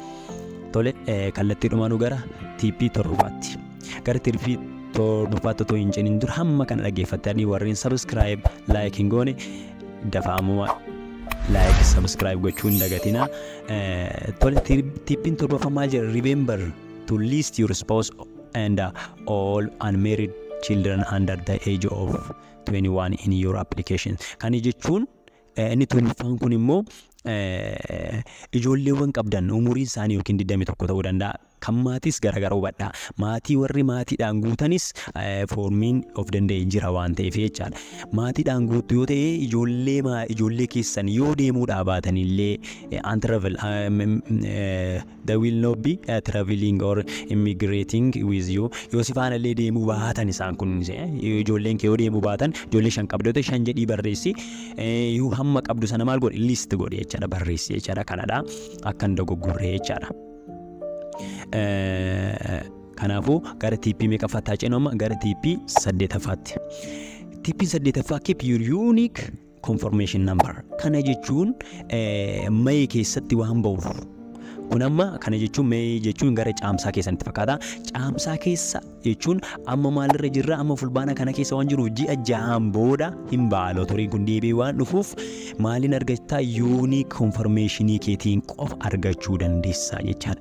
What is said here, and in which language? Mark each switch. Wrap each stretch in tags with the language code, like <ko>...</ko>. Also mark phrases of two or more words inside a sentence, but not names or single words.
<om>Tole kallattii dhumaanuu gara tippii torbaatti. Gara tippii dhufaatti otoo hin ciniin dura hamma kana dhaggeeffattanii warreen</om> <en>subscribe like</en> <om>hin goone dafaamuma</om> <en>like subscribe</en> <om>gochuu hin dagatina. Tole tippiin torbaffamaa jira</om> <en>remember to list your spouse and all unmarried children under the age of 21 in your application.</en> <om>Kan jechuun inni torbaffaan kun immoo ijoolleewwan qabdan umuriin isaanii yookiin 21 ta'uu danda'a. Kan maatis garagara hubadhaa. Maatii warri maatiidhaan guutanis foormiin of danda'e jira waan ta'eef jechaadha. Maatiidhaan guutu yoo ta'e ijoollee keessan yoo deemuudhaa baatanillee</om> <en>travel they will not be traveling or immigrating with you.</en> <om>Yoo si faana illee deemuu baatan isaan kun ijoolleen kee yoo deemuu baatan ijoollee 5 qabdu ta'e 5 jedhii barreessi. Yoo hamma qabdu sana maal godhi list godhi jechaadha barreessi jechaadha kanadha akkan dogoggorree jechaadha. Kanaafuu gara tippii meeqaffaatti ceenoma gara tippii 8ffaatti. Tippiin 8ffaa</om> <en>keep your unique confirmation number.</en> <om>Kana jechuun May keessatti waan ba'uuf. Kun amma kana jechuun May jechuun gara caamsaa keessatti fakkaata. Caamsaa keessa jechuun amma maalirra jirra amma fulbaana kana keessa waan jiru ji'a 6 booda hin baalo toriin kun deebi'ee waan dhufuuf maalin argachtaa</om> <en>unique confirmation</en> <om>keetiin qofa argachuu dandeessa jechaadha.</om>